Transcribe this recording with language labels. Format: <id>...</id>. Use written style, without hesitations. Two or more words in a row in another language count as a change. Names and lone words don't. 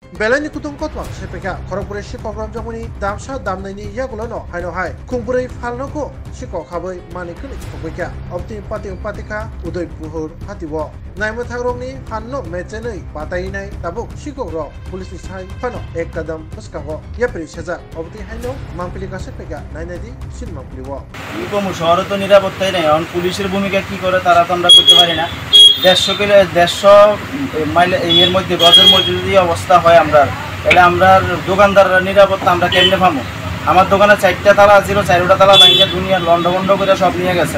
<trp>Belani kutung kotwa sepeka khorogpuri sikok ramjamuni damsa damnaini yagulono haino hai khungpuri phalnoko sikok habai manikuni khobika opti patika udoi puhur hatiwo naimo thagrongni phanno mechenei patainai tabuk sikok ro police ni sai phano ek kadam muskango yapri saja opti haino mangpili ka sepeka nainadi sin mangpiliwo</trp> <bn>কম শহরে তো নিরাপত্তাই নেই এখন পুলিশের ভূমিকা কি করে তারা তো আমরা করতে পারি না 150 মাইল এর মধ্যে গজের মধ্যে যদি অবস্থা হয় আমরা তাহলে আমরা দোকানদাররা নিরাপত্তা আমরা কেমনে পাবো আমার দোকানে 4টা তালা ছিল 4টা তালা ভাঙিয়ে দুনিয়া লন্ডভন্ড করে সব নিয়ে গেছে</bn>